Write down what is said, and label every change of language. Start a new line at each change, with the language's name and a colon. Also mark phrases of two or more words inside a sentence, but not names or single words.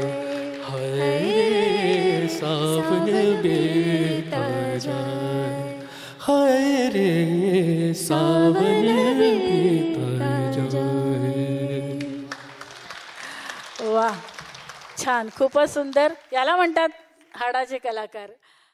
Hindi: हाय रे सावन बीता जाए, हाय रे सावन बीता जाए.
Marathi: वा, छान, खूपच सुंदर. याला म्हणतात हाडाचे कलाकार.